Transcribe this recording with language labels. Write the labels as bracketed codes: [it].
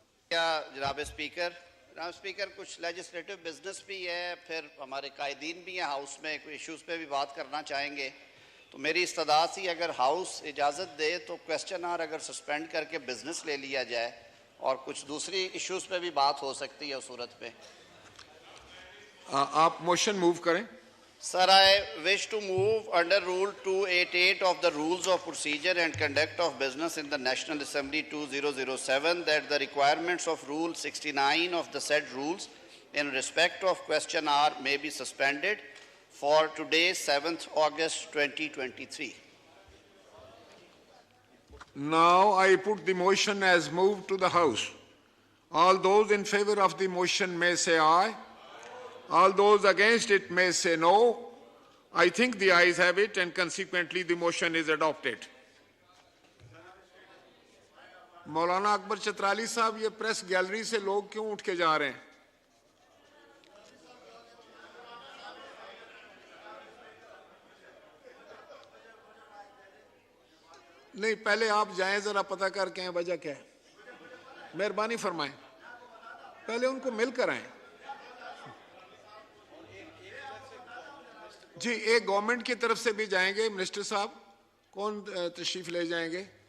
[ur] جناب اسپیکر، کچھ legislative business بھی ہے، پھر ہمارے قائدین بھی ہیں ہاؤس میں، کوئی ایشوز پہ بھی بات کرنا چاہیں گے، تو میری استدعا تھی اگر ہاؤس اجازت دے تو کویسچن آور اگر سسپینڈ کر کے بزنس لے لیا جائے اور کچھ دوسری ایشوز پہ بھی بات ہو سکتی ہے اس صورت پہ۔ آپ موشن موو کریں۔ [en] Sir, I wish to move under Rule 288 of the Rules of Procedure and Conduct of Business in the National Assembly 2007 that the requirements of Rule 69 of the said rules in respect of question hour may be suspended for today, 7th August 2023. Now I put the motion as moved to the House. All those in favor of the motion may say aye. All those against it may say no. I think the ayes have it and consequently the motion is adopted. [ur] مولانا اکبر چترالی صاحب، یہ press gallery سے لوگ کیوں اٹھ کے جا رہے ہیں؟ نہیں، پہلے آپ جائیں ذرا پتہ کر کے وجہ کیا ہے، مہربانی فرمائیں، پہلے ان کو مل کر آئیں۔ جی، ایک گورنمنٹ کی طرف سے بھی جائیں گے، منسٹر صاحب کون تشریف لے جائیں گے؟